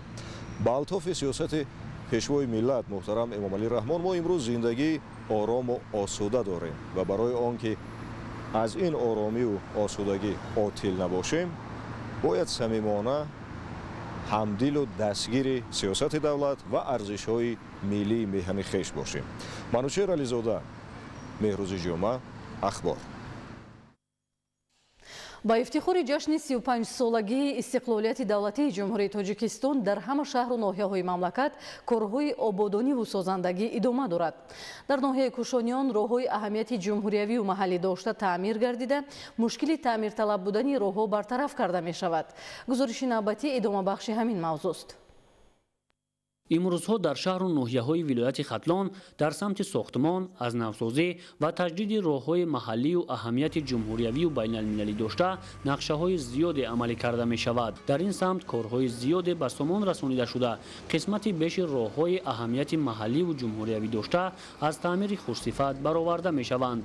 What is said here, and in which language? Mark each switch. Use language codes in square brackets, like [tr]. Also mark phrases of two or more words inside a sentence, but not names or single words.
[tg] ба алтофи сиёсати пешвои миллат муҳтарам Эмомалӣ Раҳмон мо имрӯз зиндагии орому осуда дорем ва барои он ки аз ин оромию осудагӣ отил набошем, бояд самимона ҳамдилу дастгири сиёсати давлат ва арзишҳои миллии меҳани хеш бошем. Манучер Ализода, Меҳрӯзи ҷумъа, Ахбор. [fa] با افتخار جشن 35 سالگی استقلالیت دولتی جمهوری تاجیکستان در همه شهر و ناحیه‌های مملکت کارهای آبادانی و سازندگی ادامه دارد. در ناحیه کوشانیان راههای اهمیت جمهوریوی و محلی داشته تعمیر گردیده، مشکل تعمیر طلب بودن راهها برطرف کرده می شود. گزارش نوبتی ادامه بخش همین موضوع است. [tg] имрӯзҳо дар шаҳру ноҳияҳои вилояти хатлон дар самти сохтмон аз навсозӣ ва таҷдиди роҳҳои маҳаллию аҳамияти ҷумҳуриявию байналмилалӣ дошта нақшаҳои зиёде амалӣ карда мешавад. дар ин самт корҳои зиёде ба сомон расонида шуда қисмати беши роҳҳои аҳамияти маҳалливу ҷумҳуриявӣ дошта аз таъмири хушсифат бароварда мешаванд.